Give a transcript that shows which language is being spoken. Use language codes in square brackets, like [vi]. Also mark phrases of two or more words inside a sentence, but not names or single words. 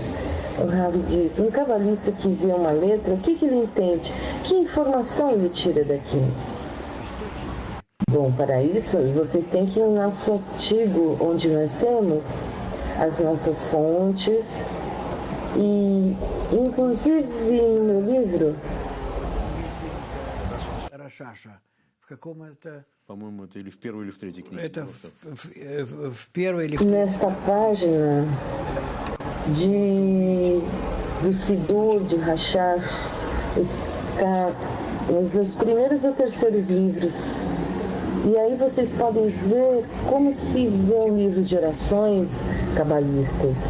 [pt] O Rav diz, um cabalista que vê uma letra, o que ele entende? Que informação ele tira daqui? Bom, para isso, vocês têm que ir no nosso artigo, onde nós temos as nossas fontes e, inclusive, no meu livro, [ru] Рашаша. В каком это... По-моему, это или в первой, или в третьей книге. Это в первой или в [pt] nesta página do Sidur, de Rashash, está nos primeiros ou terceiros livros. E aí vocês podem ver como se vê um livro de orações cabalistas.